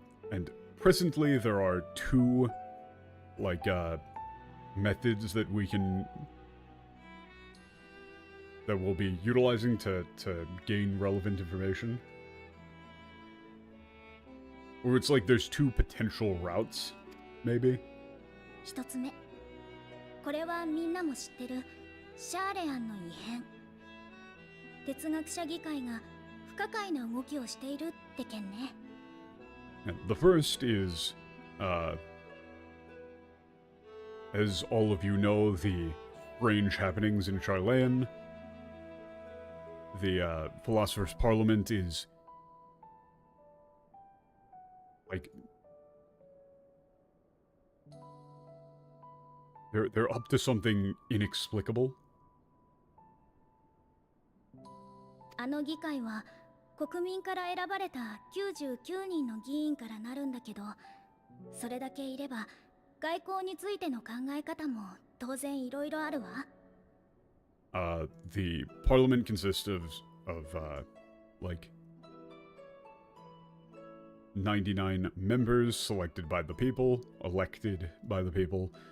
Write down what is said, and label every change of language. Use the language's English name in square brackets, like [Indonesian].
[English] And presently there are two, like, methods that we'll be utilizing to gain relevant information. Or it's like there's two potential routes, maybe. [Japanese] 1つ目、これはみんなも知ってるシャーレアンの異変。哲学者議会が不可解な動きをしているって件ね。 [English] The first is, as all of you know, the strange happenings in Sharlaying. The Philosopher's Parliament is, like, they're up to something inexplicable. [Japanese] あの議会は国民から選ばれた99人の議員からなるんだけど、それだけいれば外交についての考え方も当然いろいろあるわ。 [English] The parliament consists of like 99 members selected by the people, elected by the people.